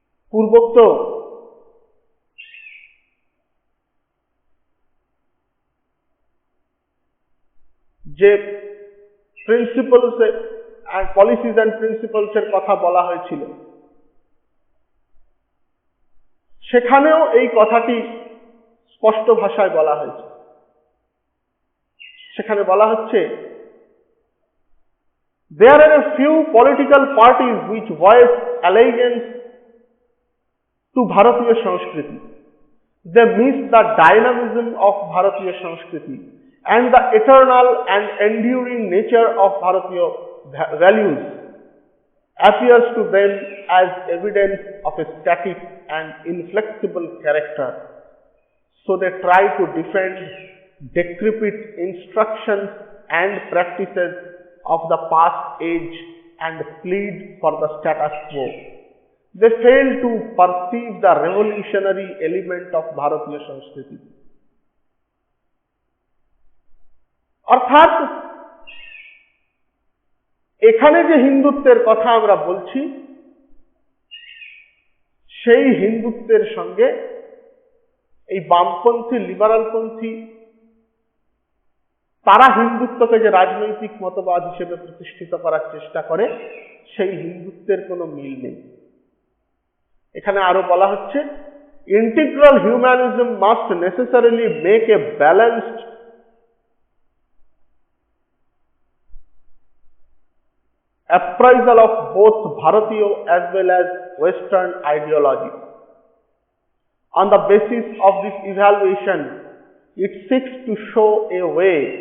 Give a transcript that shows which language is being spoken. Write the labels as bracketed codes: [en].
[bn] পূর্বোক্ত যে principles and policies and প্রিন্সিপালসের কথা বলা হয়েছিল, সেখানেও এই কথাটি স্পষ্ট ভাষায় বলা হয়েছে। সেখানে বলা হচ্ছে, [en] there are a few political parties which voice allegiance to Bharatiya Sanskriti. They miss the dynamism of Bharatiya Sanskriti and the eternal and enduring nature of Bharatiya values appears to them as evidence of a static and inflexible character. So they try to defend decrepit instructions and practices of the past age and plead for the status quo. They fail to perceive the revolutionary element of Bharatiya Sanskriti. [bn] অর্থাৎ এখানে যে হিন্দুত্বের কথা আমরা বলছি, সেই হিন্দুত্বের সঙ্গে এই বামপন্থী লিবারালপন্থী তারা হিন্দুত্বকে যে রাজনৈতিক মতবাদ হিসেবে প্রতিষ্ঠিত করার চেষ্টা করে, সেই হিন্দুত্বের কোনো মিল নেই। এখানে আরো বলা হচ্ছে, [en] Integral humanism must necessarily make a balanced appraisal of both Bharatiya as well as Western ideology. On the basis of this evaluation, it seeks to show a way